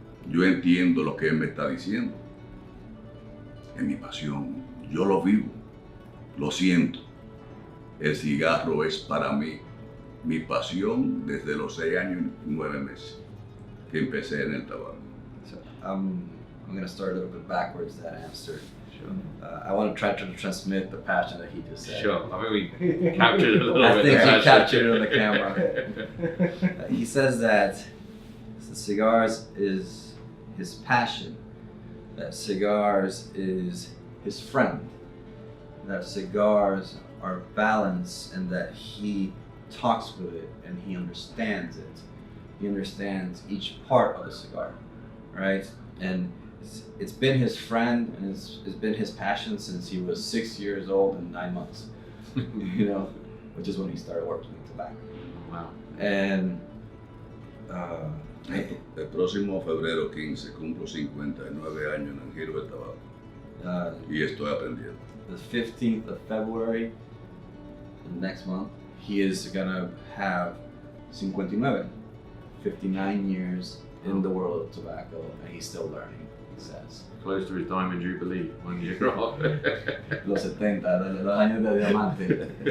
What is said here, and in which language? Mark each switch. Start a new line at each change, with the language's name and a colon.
Spanish: Yo entiendo lo que él me está diciendo. Es mi pasión. Yo lo vivo, lo siento. El cigarro es para mí mi pasión desde los 6 años y 9 meses que empecé en el tabaco.
English: So, I'm going to start a little bit backwards that answer. Sure. I want to try to transmit the passion that he just said. Sure, I think we captured it a little I bit. think he captured it on the camera. He says that cigars is his passion, that cigars is his friend, that cigars are balanced, and that he talks with it and he understands it. He understands each part of the cigar, right? And it's been his friend and it's been his passion since he was 6 years old and 9 months, you know, which is when he started working in tobacco. Wow. And
Spanish: el próximo febrero 15 cumplo 59 años en el giro del tabaco y estoy aprendiendo.
English: The 15th of February, next month, he is gonna have 59 years in the world of tobacco, and he's still learning, he says. Close to his diamond jubilee, 1 year off.
Spanish: Los 70, los años de diamante.